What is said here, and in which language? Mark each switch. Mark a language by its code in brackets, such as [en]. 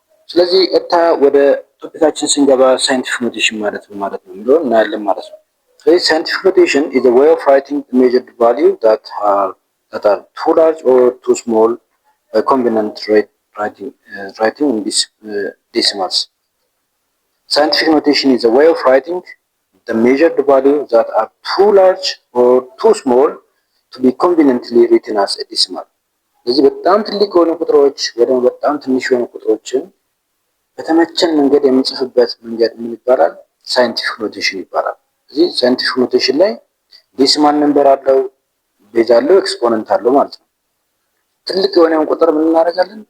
[am] ስለዚህ ቀጥታ ወደ ቶፒካችን ስንገባ ሳይንቲፊክ ኖቴሽን ማለት ነው የሚለውን እናያለን ማለት ነው። [en] Scientific notation is a way of writing measured value that are too large or too small by convenient writing in decimals. Scientific notation is a way of writing the measured value that are too large or too small to be conveniently written as a decimal. [am] ስለዚህ በጣም ትልቅ የሆኑ ቁጥሮች ወደ በጣም ትንሽ የሆኑ ቁጥሮችን በተመቸን መንገድ የምንጽፍበት መንገድ ምን ይባላል? ሳይንቲፊክ ኖቴሽን ይባላል። እዚህ ሳይንቲፊክ ኖቴሽን ላይ ዴሲማል ነምበር አለው፣ ቤዝ አለው፣ ኤክስፖነንት አለው ማለት ነው። ትልቅ የሆነውን ቁጥር ምን እናደርጋለን?